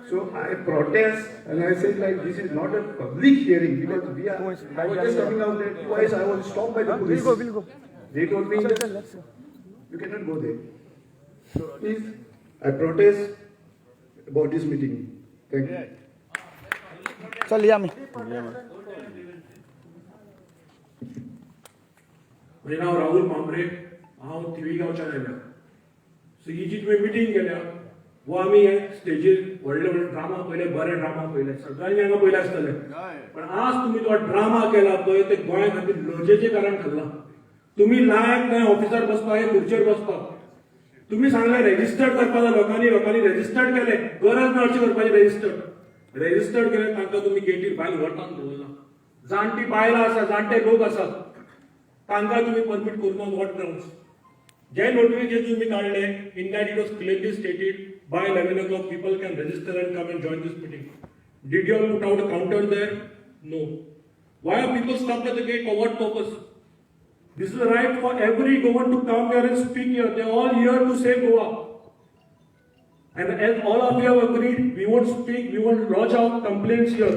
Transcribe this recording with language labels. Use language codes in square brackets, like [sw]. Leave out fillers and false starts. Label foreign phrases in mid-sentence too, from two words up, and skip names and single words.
[en] So I protest and I said like this is not a public hearing because we are, I was just coming out there, twice I was stopped by the police. We'll go. They told me Let's go. you cannot go there. So please, I protest about this meeting. Thank you. [hi] चल लिया मैं [kok] म्हजें नांव राहुल मांबरे हांव थिवी गांवच्यान आयल्या सो ही जी तुवें मिटींग केल्या वो आमी हे स्टेजीर व्हडले व्हडले ड्रामा पयले बरे ड्रामा पयले सगळ्यांनी हांगा पयले आसतले पण आज तुमी तो ड्रामा केला पळय ते गोंया खातीर लजेचें कारण थारलां तुमी लायक नाही ऑफिसार बसपाक हे खुर्चेर बसपाक तुम्ही सांगले रेजिस्टर्ड करपाक लोकांनी रेजिस्टर्ड केले गरज ना अशी करपाची रेजिस्टर्ड केले तांकां तुमी गेटीर भायर व्हरतान दवरला जाणटी बायलां आसा जाणटे लोक आसात तांकां तुमी परमीट करूना [en] what grounds [kok] जे नोटिफिकेशन तुम्ही काढले [en] in that it was clearly stated by 11 o'clock people can register and come and join this meeting. Did you all put out a counter there? No. Why are people stopped at the gate? For what purpose? This is a right for every Goan to come here and speak here. They are all here to save Goa. And as all of you have agreed, we won't speak, we won't lodge our complaints here.